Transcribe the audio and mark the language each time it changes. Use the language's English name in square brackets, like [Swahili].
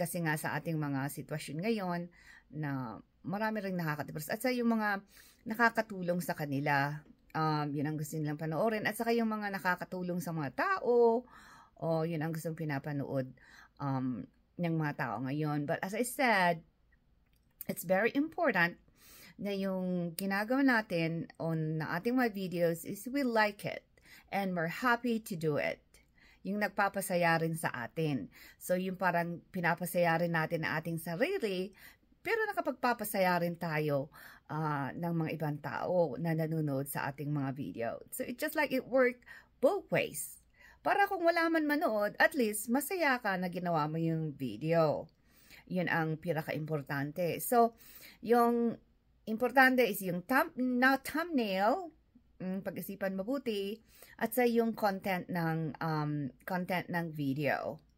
[Filipino] Kasi nga sa ating mga sitwasyon ngayon na marami rin nakaka-depress. At sa yung mga nakakatulong sa kanila, yun ang gusto nilang panoorin. At saka yung mga nakakatulong sa mga tao, yun ang gustong pinapanood ng mga tao ngayon. [English] But as I said, it's very important [Filipino] na yung ginagawa natin na ating mga [English] videos is we like it and we're happy to do it. [Filipino] Yung nagpapasaya rin sa atin. So yung parang pinapasaya rin natin ang ating sarili, pero nakapagpapasaya rin tayo ng mga ibang tao na nanonood sa ating mga video. [English] So it's just like it worked both ways. [Filipino] Para kung wala man manood, at least masaya ka na ginawa mo yung video. Yun ang pinaka-importante. So, yung importante is yung thumbnail, pag-isipan mabuti, at sa yung content ng video.